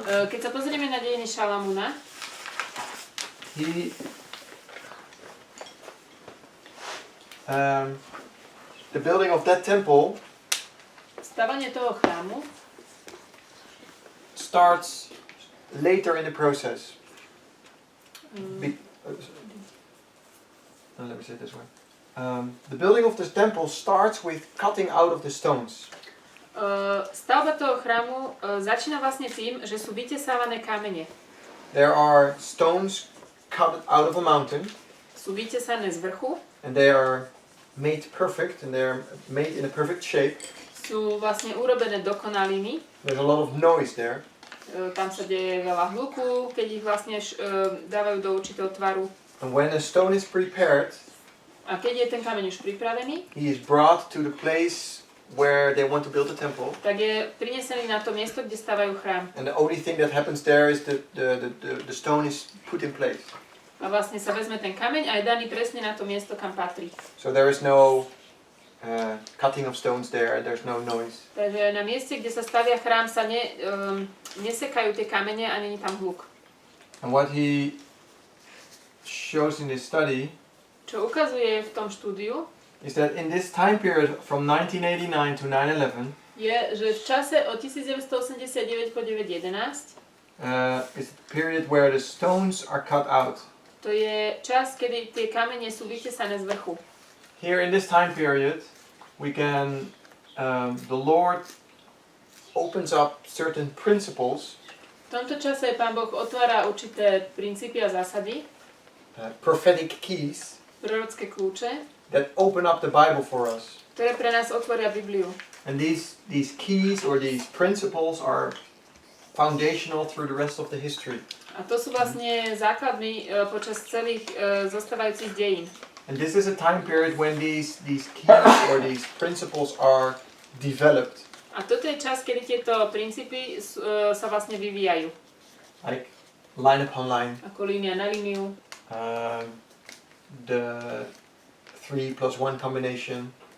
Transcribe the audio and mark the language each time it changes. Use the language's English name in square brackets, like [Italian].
[Slovak] Keď sa pozrieme na dejiny Šalamúna, [English] the building of that temple [Slovak] stavanie toho chrámu [English] starts later in the process. Let me say it this way. The building of this temple starts with cutting out of the stones. [Slovak] Stavba toho chrámu začína vlastne tým, že sú vytesávané kamene. [English] There are stones cut out of a mountain. [Slovak] Sú vytesané z vrchu. [English] And they are made perfect, and they are made in a perfect shape. [Slovak] Sú vlastne urobené dokonalými. [English] There's a lot of noise there. [Slovak] Tam sa deje veľa hluku, keď ich vlastne dávajú do určitého tvaru. [English] And when a stone is prepared, [Slovak] a keď je ten kameň už pripravený, [English] he is brought to the place where they want to build a temple. [Slovak] Tak je prinesený na to miesto, kde stavajú chrám. [English] And the only thing that happens there is the stone is put in place. [Slovak] A vlastne sa vezme ten kameň a je daný presne na to miesto, kam patrí. [English] So there is no cutting of stones there, there's no noise. [Slovak] Takže na mieste, kde sa stavia chrám, sa nesekajú tie kamene a není tam hluk. [English] And what he shows in this study, [Slovak] čo ukazuje v tom štúdiu, [English] is that in this time period from 1989 to 9/11, [Slovak] je, že v čase od 1989 po 9/11 [English] is the period where the stones are cut out. [Slovak] To je čas, kedy tie kamene sú vytesané z vrchu. [English] Here in this time period, we can, the Lord opens up certain principles. [Slovak] V tomto čase Pán Boh otvára určité princípy a zásady. [English] Prophetic keys. [Slovak] Prorocké kľúče. [English] That open up the Bible for us. [Slovak] Ktoré pre nás otvoria Bibliu. [English] And these keys or these principles are foundational through the rest of the history. [Slovak] A to sú vlastne základmi počas celých zostávajúcich dejín. [English] And this is a time period when these keys or these principles are developed. [Slovak] A toto je čas, kedy tieto princípy sa vlastne vyvíjajú. [English] Like line upon line. [Slovak] Ako línia na líniu. [English] The 3 plus 1 combination.